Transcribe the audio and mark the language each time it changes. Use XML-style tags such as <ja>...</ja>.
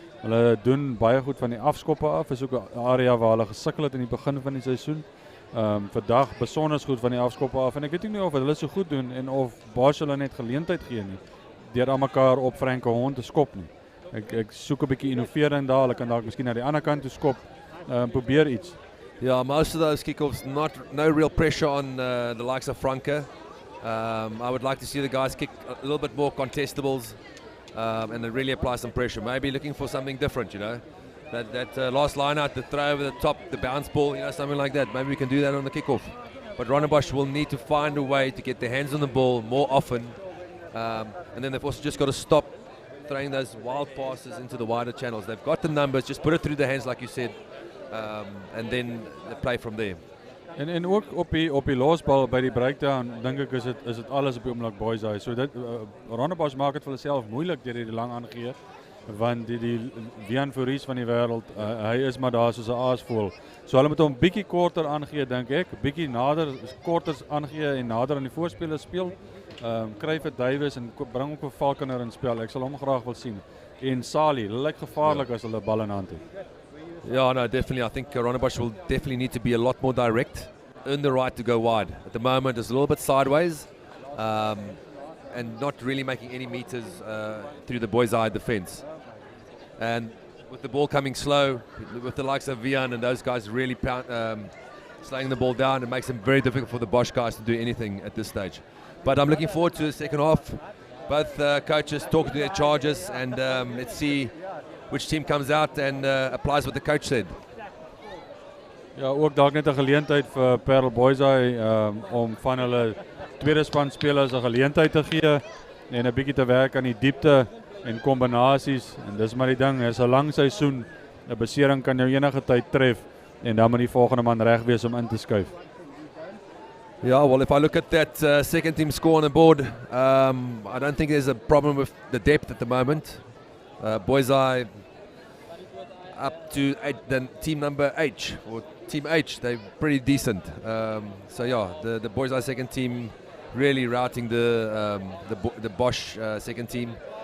<af>Hulle doen baie goed van die afskoppe af. Is ook 'n area waar hulle gesukkel het in die begin van die seisoen. Vandag besonder goed van die afskoppe af en ek weet nie of hulle so goed doen en of Bosch hulle net geleentheid gee nie deur aan mekaar op Franke Hond te skop nie. Ek soek 'n bietjie innovering daar. Hulle kan dalk miskien na die ander kant toe skop. Probeer iets.</af> <en>Yeah, most of those kickoffs, no real pressure on the likes of Franke. I would like to see the guys kick a little bit more contestables and then really apply some pressure. Maybe looking for something different, That last line out, the throw over the top, the bounce ball, something like that. Maybe we can do that on the kickoff. But Rondebosch will need to find a way to get their hands on the ball more often. And then they've also just got to stop throwing those wild passes into the wider channels. They've got the numbers, just put it through the hands like you said. And then they play from there.</en> <af>En ook op die losbal by die breakdown dink ek is dit alles op die oomblik boys daai. So dit Rondebosch maak dit vir hulle self moeilik deur die lang aangee want die Wian Fouries van die wêreld hy is maar daar soos 'n aasvoël. So hulle moet hom bietjie korter aangee dink ek, bietjie nader korter aangee en nader aan die voorspelers speel. Kry vir Davies en bring ook vir Falconer in spel. Ek sal hom graag wil sien. En Sali, hulle lyk gevaarlik as hulle bal in hand het.</af> <en>Yeah, no, definitely. I think Rondebosch will definitely need to be a lot more direct, earn the right to go wide. At the moment, it's a little bit sideways, and not really making any meters through the boys' eye defense. And with the ball coming slow, with the likes of Vian and those guys really slowing the ball down, it makes it very difficult for the Bosch guys to do anything at this stage. But I'm looking forward to the second half. Both coaches talking to their charges, and let's see which team comes out and applies what the coach said.</en> <af>Ja, ook dalk net 'n geleentheid vir Paarl Boys om van hulle tweede span spelers 'n geleentheid te gee en 'n bietjie te werk aan die diepte en kombinasies. En dis maar die ding, is 'n lang seisoen. 'n Besering kan jou enige tyd tref en dan moet die volgende man reg wees om in te skuif.</af> <en>Yeah, well, if I look at that second team score on the board, I don't think there's a problem with the depth at the moment. Boys Eye up to team number H, or team H, they're pretty decent. So yeah, the Boys Eye second team really routing the Bosch second team.</en>